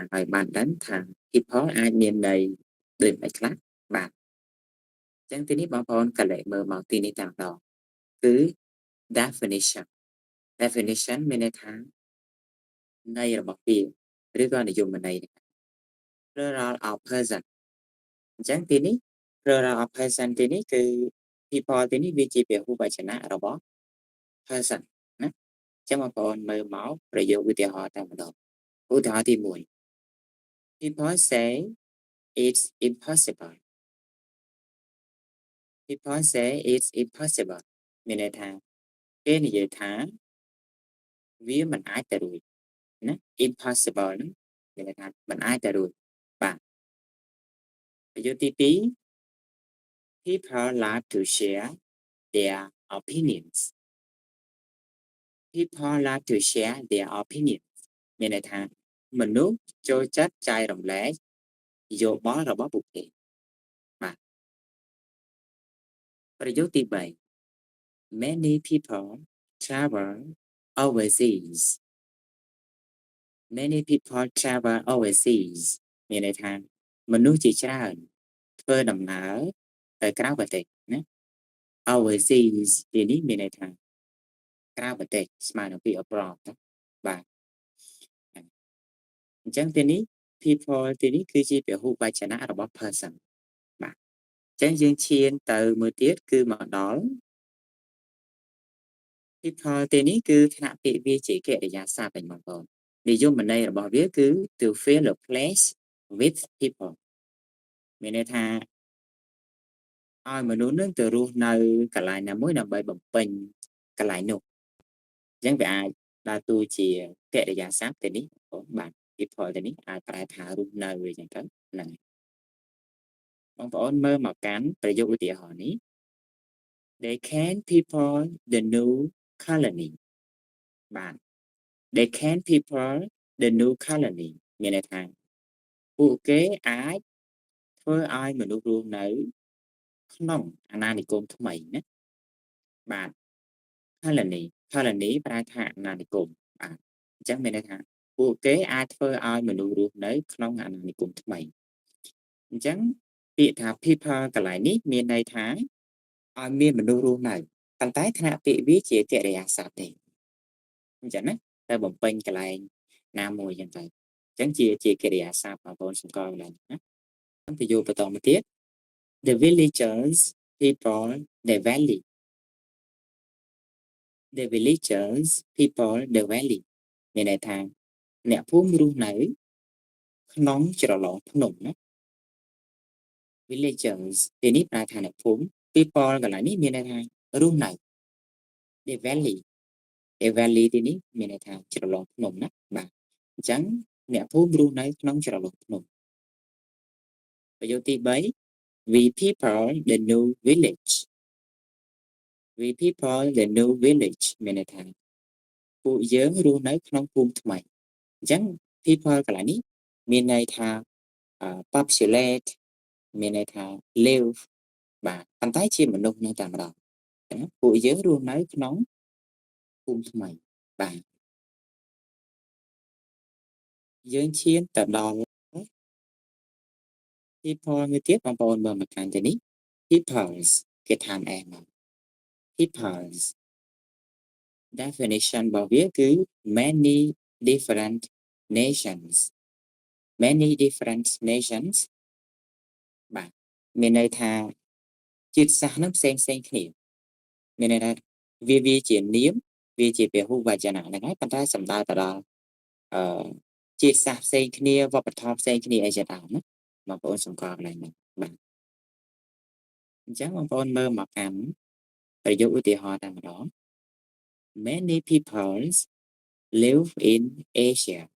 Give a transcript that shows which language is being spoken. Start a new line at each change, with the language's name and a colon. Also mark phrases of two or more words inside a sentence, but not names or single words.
Khmer: ឲ្យបានដឹងថា people អាចមានន័យដូចម៉េចខ្លះបាទអញ្ចឹងទីនេះបងប្អូនកលែកមើល មកទីនេះតែម្ដងគឺ definition definition មានន័យថាន័យរបស់ពាក្យឬក៏និយមន័យ
English: plural of person
Khmer: អញ្ចឹងទីនេះ
English: plural of person
Khmer: ទីនេះគឺ people ទីនេះវាជាពហុវចនៈរបស់ person ណាចាំបងប្អូនមើលមកប្រយោគឧទាហរណ៍តែម្ដងឧទាហរណ៍ទី1
English: people say it's impossible people say it's impossible
Khmer: មានន័យថាគេនិយាយថាវាមិនអាចទៅរួចណា impossible ហ្នឹងមានន័យថាមិនអាចទៅរួចបាទប្រយោគទី2
English: people like to share their opinions people like to share their opinions
Khmer: មានន័យថាមនុស្សចូលចិត្តចែករំលែកយោបល់របស់ពួកគេបាទ ប្រយោគទី3
English: many people travel overseas many people travel overseas
Khmer: មានន័យថាមនុស្សជាច្រើនធ្វើដំណើរទៅក្រៅប្រទេសណា overseas ទីនេះមានន័យថាក្រៅប្រទេសស្មើនឹងពាក្យ abroad ណាបាទ អញ្ចឹងទីនេះ people ទីនេះគឺជាពហុវចនៈរបស់ person បាទអញ្ចឹងយើងឈានទៅមើលទៀតគឺមកដល់ people ទីនេះគឺថ្នាក់ពាក្យវាជាកិរិយាសព្ទឯងបងប្អូននិយមន័យរបស់វាគឺ
English: to fill a place with people
Khmer: មានន័យថាឲ្យមនុស្សនឹងទៅរស់នៅកន្លែងណាមួយដើម្បីបំពេញកន្លែងនោះអញ្ចឹងវា អាចដើរតួជាកិរិយាសព្ទទៅនេះបងប្អូនបាទ people ទៅនេះអាចប្រែថារស់នៅអញ្ចឹងទៅហ្នឹងបងប្អូនមើលមកកាន់ប្រយោគឧទាហរណ៍នេះ
English: they can people the new
Khmer: colony បាទ
English: they can people the new colony
Khmer: មានន័យថាពួកគេអាចធ្វើឲ្យមនុស្សរស់នៅក្នុងអាណានិគមថ្មីណាបាទ colony colony ប្រែថាអាណានិគមបាទអញ្ចឹងមានន័យថាពួកគេអាចធ្វើឲ្យមនុស្សរស់នៅក្នុងអាណានិគមថ្មីអញ្ចឹងពាក្យថា people កន្លែងនេះមានន័យថាឲ្យមានមនុស្សរស់នៅប៉ុន្តែថ្នាក់ពាក្យវាជាកិរិយាសព្ទទេអញ្ចឹងណាតែបំពេញកន្លែងណាមួយអញ្ចឹងទៅអញ្ចឹងជាកិរិយាសព្ទបងប្អូនសម្គាល់ឡើងណាប្រយោគបន្តមកទៀត
English: the villagers people the valley the villagers people the valley
Khmer: មានន័យថាអ្នកភូមិរស់នៅក្នុងជ្រលងភ្នំណា villagers ទីនេះប្រែថាអ្នកភូមិ people កន្លែងនេះមានន័យថារស់នៅ
English: the valley the valley
Khmer: ទីនេះមានន័យថាជ្រលងភ្នំណាបាទអញ្ចឹង អ្នកភូមិរស់នៅក្នុងជ្រលងភ្នំប្រយោគទី3
English: we people the new village we people the new village
Khmer: មានន័យថាពួកយើងរស់នៅក្នុងភូមិថ្មីអញ្ចឹង people កន្លែងនេះមានន័យថា populate មានន័យថា live បាទប៉ុន្តែជាមនុស្សនៅតែម្ដងណាពួកយើងរស់នៅក្នុងភូមិថ្មីបាទ យើងឈានទៅដល់ people មួយទៀតបងប្អូនមើលមកខាងទៅនេះ peoples គេថាអែមក
English: peoples definition
Khmer: របស់វាគឺ
English: many different nations many different nations
Khmer: បាទមានន័យថាជាតិសាសន៍នឹងផ្សេងគ្នាមានន័យថា វាជានាមវាជាពហុវចនៈហ្នឹងហើយប៉ុន្តែសំដៅទៅដល់អឺជាតិសាសន៍ផ្សេងគ្នាវប្បធម៌ផ្សេងគ្នាអីជាដើមណាបងប្អូនសម្គាល់កន្លែងហ្នឹងបាទអញ្ចឹងបងប្អូនមើលមកកាន់ប្រយោគឧទាហរណ៍តែម្ដង
English: many peoples live in Asia